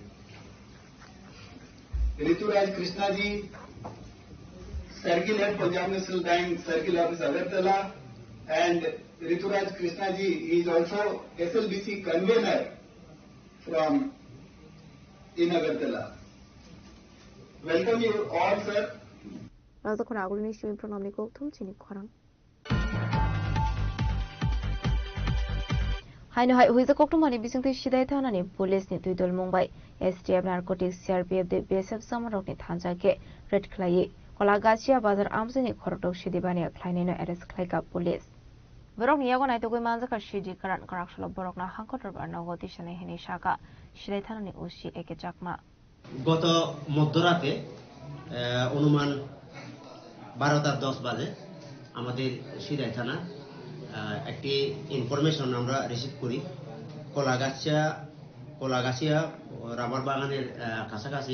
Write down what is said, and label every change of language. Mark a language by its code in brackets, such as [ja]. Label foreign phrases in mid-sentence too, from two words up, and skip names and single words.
[en] Rituraj Krishna Ji, Circle Head Punjab National Bank, Circle Office Agartala, and Rituraj Krishna Ji is also SLBC convener from in Agartala. Welcome you all, sir. [trp] Raza khona agul ni shumi pranam ni ko thum chini khorang. Haino hai huiza koktu mani bising tu shidai thana ni police ni tuidol Mumbai STF narcotics CRPF de BSF samarok ni thanja ke red khlai kolagasia bazar amse ni khorotok shidibani khlaini no arrest khlai ka police borok ni yago nai to goi manja ka shidi karan karak sholo borok na hangkotor bar nagoti shane hini shaka shidai thana ni osi eke chakma [bn] গত মধ্যরাতে অনুমান 12:10 বাজে আমাদের সিরাই থানা একটি ইনফরমেশন আমরা রিসিভ করি কলাগাছিয়া রাবার বাগানের কাছাকাছি